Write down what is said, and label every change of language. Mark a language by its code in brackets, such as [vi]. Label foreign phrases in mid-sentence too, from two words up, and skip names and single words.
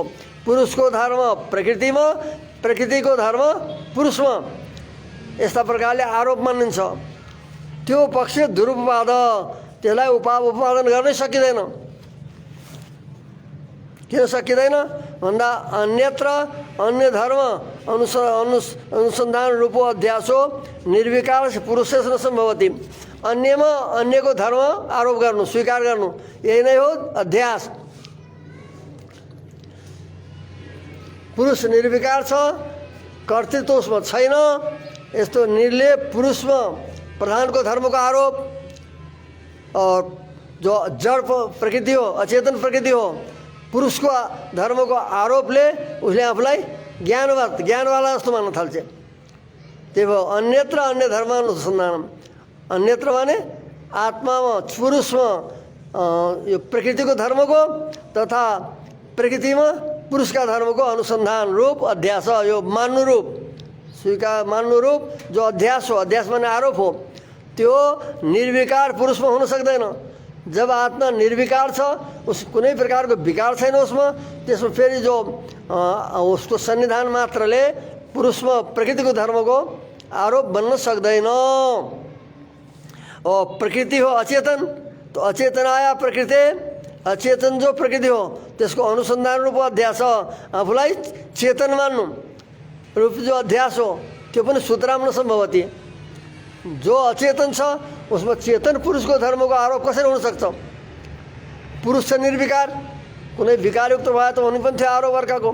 [ne] पुरुषको धर्म प्रकृतिमा, प्रकृतिको धर्म पुरुषमा। यस्ता प्रकारले आरोप मानिन्छ। त्यो पक्ष दुरुपवाद, त्यसलाई उपादन गर्नै सकिँदैन। किन सकिँदैन भन्दा [sa] अन्यत्र अन्य धर्म अनुसन्धान रूपो अध्यासो निर्विकार पुरुषेश न सम्भवति। [ne] अन्यमा अन्यको धर्म आरोप गर्नु, स्वीकार गर्नु, यही नै हो अध्यास। पुरुष निर्विकार छ, कर्तृत्व उसमा छैन। यस्तो निर्लेप पुरुषमा प्रधानको धर्मको आरोप और जो जड़ प्रकृति हो, अचेतन प्रकृति हो, पुरुषको धर्मको आरोपले उसले आफूलाई ज्ञानवाला जस्तो मान्न थाल्छ। त्यही भयो [sa] अन्यत्र अन्य धर्म अनुसन्धानम। [ne] अन्यत्र माने आत्मामा पुरुषमा यो प्रकृतिको धर्मको तथा प्रकृतिमा पुरुषका धर्मको अनुसन्धान रूप अध्यास, यो मान्नु रूप स्वीकार मान्नु रूप जो अध्यास हो, अध्यास माने आरोप हो, त्यो निर्विकार पुरुषमा हुन सक्दैन। जब आत्मा निर्विकार छ, उस कुनै प्रकारको विकार छैन उसमा, त्यसमा फेरि जो उसको सन्निधान मात्रले पुरुषमा प्रकृतिको धर्मको आरोप बन्न सक्दैन। और प्रकृति हो अचेतन, [hi] तो अचेतन आया प्रकृति, [ne] अचेतन जो प्रकृति हो त्यसको अनुसन्धान रूप अध्यास आफूलाई चेतन मान्नु रूप जो अध्यास हो त्यो पनि [sa] सूत्राम न सम्भवती। [ne] जो अचेतन छ उसमा चेतन पुरुषको धर्मको आरोप कसरी हुन सक्छ? पुरुष छ निर्विकार, कुनै विकारयुक्त भए त हुनु पनि थियो आरोप अर्काको।